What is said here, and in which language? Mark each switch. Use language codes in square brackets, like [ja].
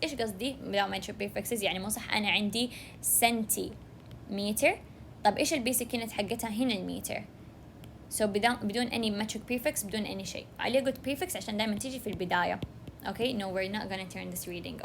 [ar] إيش قصدي [en] without metric prefixes؟ [ar] يعني مو صح أنا عندي سنتيمتر. طب إيش البيسك unit حقتها؟ هنا المتر. [en] So [ar] بدون [en] any metric prefix, بدون any شيء. [ar] عليه قلت prefix عشان دائما تيجي في البداية. [en] Okay, no, we're not gonna turn this reading.